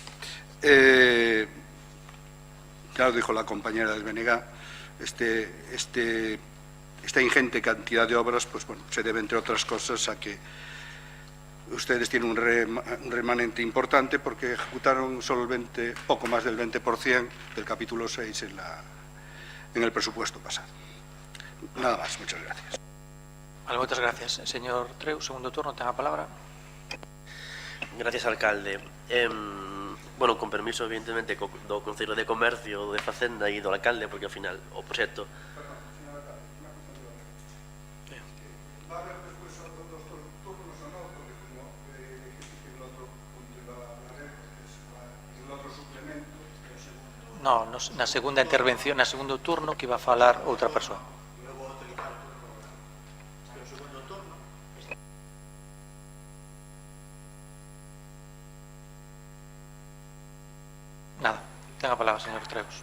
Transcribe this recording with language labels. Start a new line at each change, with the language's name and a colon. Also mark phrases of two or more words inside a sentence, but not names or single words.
Spanish: Ya lo dijo la compañera del BNG, esta ingente cantidad de obras, pues bueno, se debe, entre otras cosas, a que ustedes tienen un remanente importante porque ejecutaron solo poco más del 20% del capítulo 6 en el presupuesto pasado. Nada más, muchas gracias. Vale, muchas gracias. Señor Treu,
Galician: segundo turno, ten a palabra.
Spanish: Gracias, alcalde.
Galician: Bueno, con permiso, evidentemente, do Concello de Comercio, de Facenda e do alcalde, porque, ao final, o proxecto...
Spanish: ¿Va a haber después dos turnos o no? Porque como dijiste que el otro punto iba a hablar, el otro suplemento, el segundo... No,
Galician: na segunda intervención, na segundo turno, que
Spanish: iba a
Galician: falar outra persoa. Nada, ten a palabra, señor Treus.